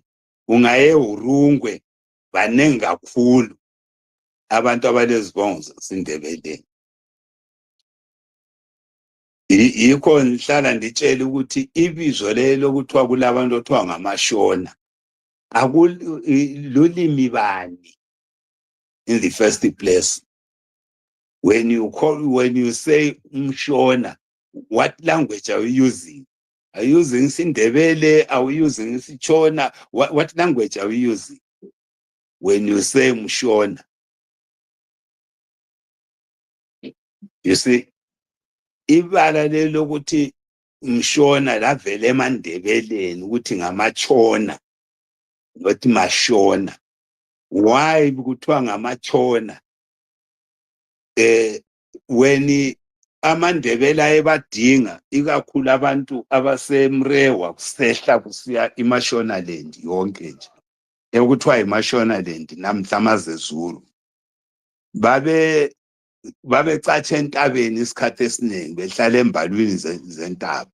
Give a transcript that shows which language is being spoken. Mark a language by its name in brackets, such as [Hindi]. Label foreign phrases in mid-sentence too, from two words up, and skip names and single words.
[North Ndebele] Ungaye uRungwe banengi kakhulu abantu abalezibongo zasindebeleni. Yikho ngihlala nditshela ukuthi ibizo lelo kuthiwa kulabantu othiwa ngamashona akululimi bani [English] in the first place. When you say Mshona, what language are you using? Are you using Sindebele? Are you using Sichona? What language are we using when you say Mshona? You see, [North Ndebele] ibala lelo ukuthi Mshona lavele eMandebeleni ukuthi ngamachona not Mashona. why kuthiwa ngamachona when amandebela ayebadinga ikakhulu abantu abasemrewa kusehla kusiya iMashonaland yonke nje ekuthiwa iMashonaland namhla amazezulu babecatsha entabeni isikhathi esiningi behlala embalwini zentaba.